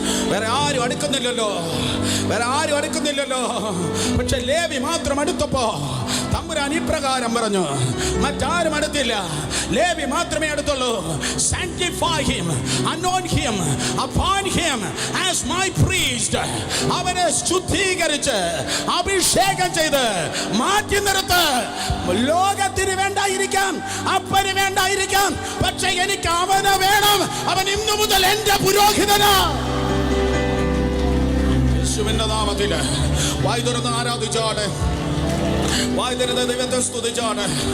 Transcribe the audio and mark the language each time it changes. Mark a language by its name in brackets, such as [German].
[Malayalam] വേറെ ആരും അടുക്കുന്നില്ലല്ലോ, വേറെ ആരും അടുക്കുന്നില്ലല്ലോ. പക്ഷെ ലേവി മാത്രം അടുത്തപ്പോ തമ്പുരാൻ ഇപ്രകാരം പറഞ്ഞു, മറ്റാരും അടുത്തില്ല, ലേവി മാത്രമേ അടുത്തുള്ളൂ. [English] Sanctify him, anoint him, appoint him as my priest. [Malayalam] അവനെ ശുദ്ധീകരിച്ച് അഭിഷേകം ചെയ്ത് മാറ്റി നിർത്ത്. ലോകത്തിന് വേണ്ടായിരിക്കാം, അപ്പന് വേണ്ടായിരിക്കാം, പക്ഷെ എനിക്ക് അവനെ വേണം. അവൻ ഇന്നു മുതൽ എന്റെ പുരോഹിതനാ. യേശുവിന്റെ നാമത്തിൽ വായ് തുറന്ന് ആരാധിച്ചാണ്, വായ് തുറന്ന് ദൈവത്തെ സ്തുതിച്ചാണ്.